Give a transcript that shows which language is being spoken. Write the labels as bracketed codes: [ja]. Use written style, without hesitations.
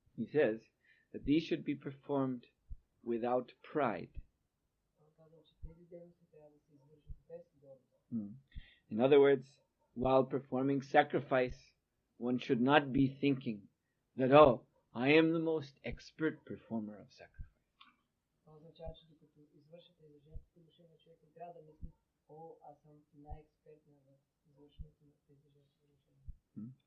[en] He says that these should be performed without pride. [bg] Той казва, че тези дейности трябва да се извършват без гордост. [en] In other words, while performing sacrifice, one should not be thinking that, I am the most expert performer of sacrifice. [bg] Това означава, че докато извършва тези жертвоприношения, човек не трябва да мисли, аз съм най-експертен в извършването на тези жертвоприношения.